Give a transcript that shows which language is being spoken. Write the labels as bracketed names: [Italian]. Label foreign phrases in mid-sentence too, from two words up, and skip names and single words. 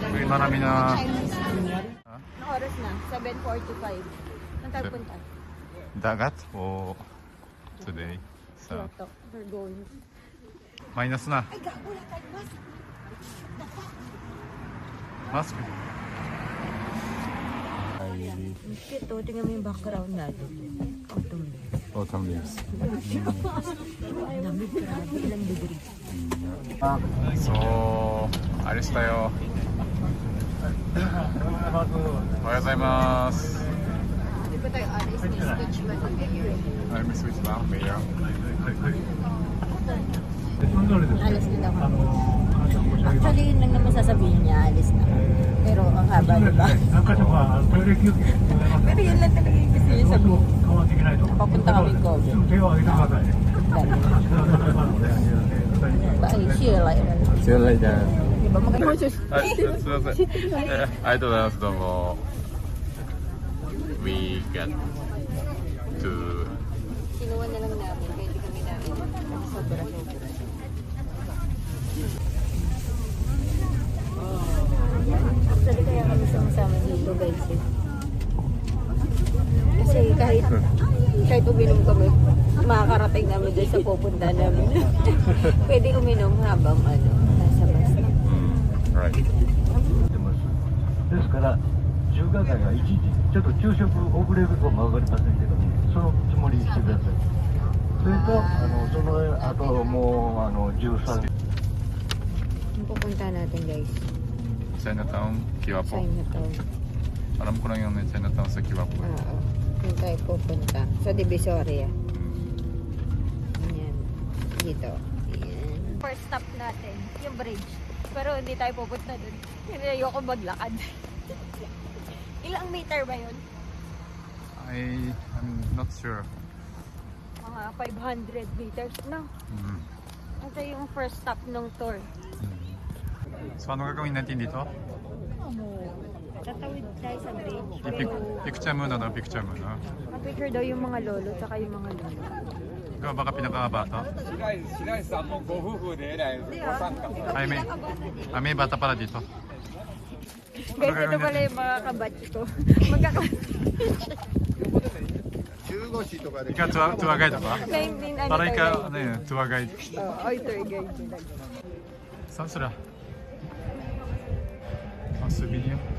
[Filipino] marami na... Chinese. Ha? Anong oras na? 7:45. Saan tayo punta? Dagat o today? Sa [English] Kyoto. We're going. [Filipino] minus na. Ay, gago na tayo. Mas. Mask? Ito, tingnan mo yung background natin. Autumn. [English] Autumn leaves. [Filipino] Lamig, grabe. Ilang degree? So, alis tayo. [Japanese] おはようございます. [Filipino] Hindi pa tayo alis. May switch ba na ngayon? Ay, may switch ba? Mayor. Alis na daw kami. Actually, yun lang naman sasabihin niya. Alis na. Pero ang haba, diba? Pero yun lang talaga yung gusto niya sabihin. Papunta kami Kobe. [English] Bye. See you later. See you later. [Filipino] Diba maganda? [Japanese] はい、すみません。ありがとうございます。どうも。 [English] We get to [Filipino] Kinuha na lang namin. Pwede kami namin. Sobra. Actually, kaya kami sama-sama dito, guys. Kasi kahit uminom kami, makakarating namin dyan sa pupunta namin. Pwede uminom habang nasa bus na. right. [Japanese] ですから中華街は一時ちょっと昼食遅れるかも分かりませんけどもそのつもりにしてくださいそれとその後もう13 [Filipino] Ang pupunta natin, guys. Chinatown, Kiwapo. Chinatown. Alam ko lang yung may Chinatown sa Kiwapo. Oo. Doon tayo pupunta. Sa Divisoria. Ayan. Dito. Ayan. [English] First stop [Filipino] natin, yung bridge. Pero hindi tayo pupunta doon. Hindi ayoko maglakad. Ilang meter ba yun? [English] I'm not sure. [Filipino] Mga 500 meters. No. Mm. Ito yung [English] first stop [Filipino] ng tour. So ano gagawin natin dito? Tatawid tayo sa bridge. Picture muna daw, picture muna. Picture daw yung mga lolo tsaka yung mga lolo. Ikaw baka pinakabata? [Japanese] 白石さんもご夫婦でえらいご参加。 [Filipino] Ay, may bata pala dito. Guys, ito pala yung mga kabatch ko. Ikaw tour guide ba? Ano Para tayo? ikaw, ano yun, tour guide. Ay, tour guide. Saan sila? Souvenir?